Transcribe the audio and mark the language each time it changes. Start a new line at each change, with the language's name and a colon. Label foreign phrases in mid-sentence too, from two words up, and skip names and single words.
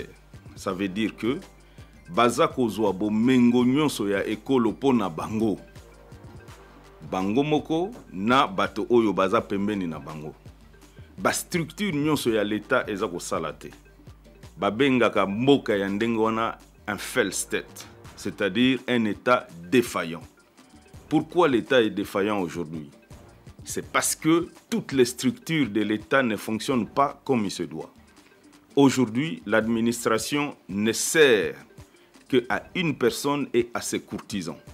French: Ça veut dire que
Lingala: bazako zwa bo mengo nyonso ya ekolo pona bango. Bango moko na bato oyo baza pembeni na bango. Ba structure nyonso ya l'État ezako salate. Ba bengaka mboka ya ndenge wana un
English: failed state,
French: c'est-à-dire un État défaillant. Pourquoi l'État est défaillant aujourd'hui? C'est parce que toutes les structures de l'État ne fonctionnent pas comme il se doit. Aujourd'hui, l'administration ne sert qu'à une personne et à ses courtisans.